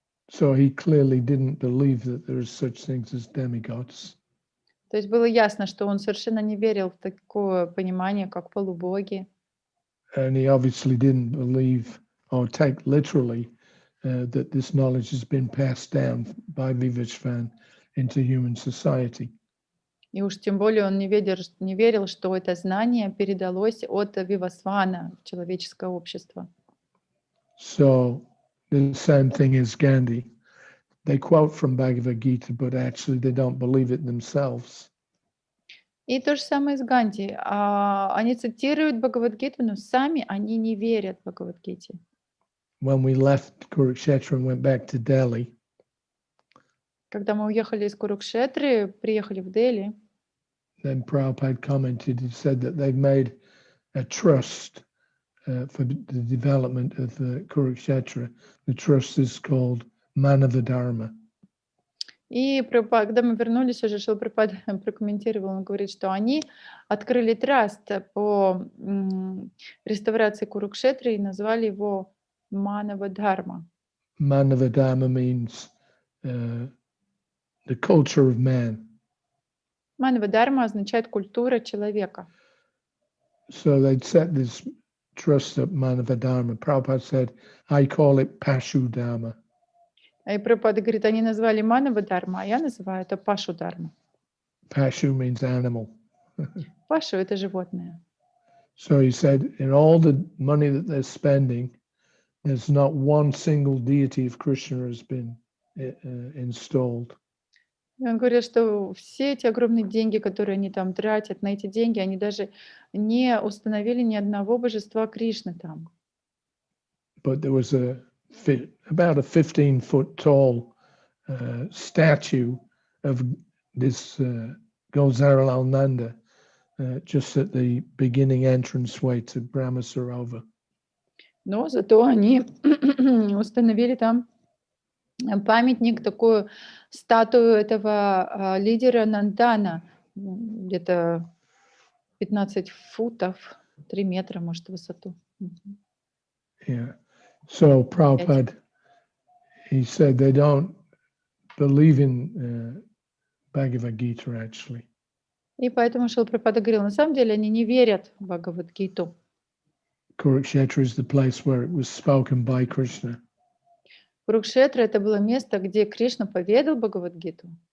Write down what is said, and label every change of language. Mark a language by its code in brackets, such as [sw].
[en] So he clearly didn't believe that there is such things as demigods. [ru] То есть было ясно, что он совершенно не верил в такое понимание, как полубоги. [en] And he obviously didn't believe or take literally that this knowledge has been passed down by Vivishvan into human society. [ru] И уж тем более он не верил, что это знание передалось от Вивасвана в человеческое общество. [en] So the same thing as Gandhi. They quote from Bhagavad-gitу, but actually they don't believe it themselves. [ru] И то же самое с Ганди. Они цитируют Бхагавад-гиту, но сами они не верят Бхагавад-гите. [en] When we left Kurukshetra and went back to Delhi, [ru] Когда мы уехали из Курукшетры, приехали в Дели, [en] then Prabhupada commented, he said that they've made a trust for the development of Kurukshetra. The trust is called Manava-dharma. [ru] и когда мы вернулись, уже Шилапрапад прокомментировал, он говорит, что они открыли траст по реставрации Курукшетры и назвали его Манава-дхарма. [en] Manava-dharma means the culture of man. [ru] Манава-дхарма означает культура человека. [en] So they'd set this trust up, Manava-dharma. Prabhupada said, I call it Pashu-dharma. [ru] И Прабхупада говорит, они назвали Манава-дхарма, а я называю это Пашу-дхарма. [en] Pashu means animal. [ru] Пашу — это животное. [en] So he said, in all the money that they're spending, there's not one single deity of Krishna has been installed. [ru] И он говорит, что все эти огромные деньги, которые они там тратят, на эти деньги они даже не установили ни одного божества Кришны там. [en] But there was about a 15-foot tall statue of this Gozaralal Nanda just at the beginning entranceway to Brahma Sarova. [ru] Но зато они установили там памятник, такую статую этого лидера Нандана, где-то 15 футов, 3 метра, может, в высоту. [en] Yeah. So Prabhupada, he said they don't believe in Bhagavad-gita actually. [ru] И поэтому Шилапрапада говорил, на самом деле они не верят в Бхагавад-гиту. [en] Kurukshetra is the place where it was spoken by Krishna. [ru] Курукшетра — это было место, где Кришна поведал Бхагавад-гиту.